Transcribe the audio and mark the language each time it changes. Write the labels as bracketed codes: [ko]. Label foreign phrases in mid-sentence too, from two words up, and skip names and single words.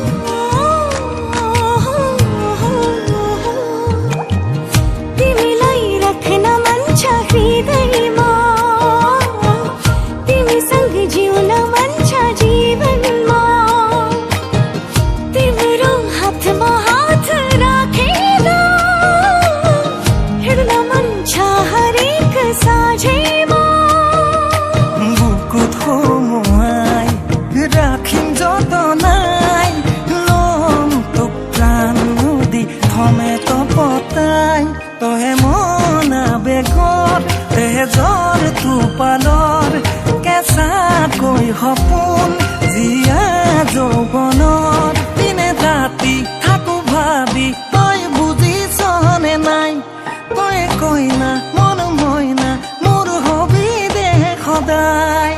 [ne] तिमीलाई राख्न मन छ हृदयमा तिमीसँग जिउन मन छ जीवनमा तिम्रो हातमा हात राखेर हिँड्न मन छ हरेक साँझैमा [as] বুকুত সোমোৱাই ৰাখিম যতনাই লম তোক প্ৰাণ দি থমে তপতাই তহে মনা বেগৰ তেজৰ টোপালৰ কেঁচাকৈ সপোন জীয়া যৌৱনৰ দিনে ৰাতি থাকো ভাবি তই বুজিছনে নাই তই কইনা মন মইনা মোৰ হবি দে সদায়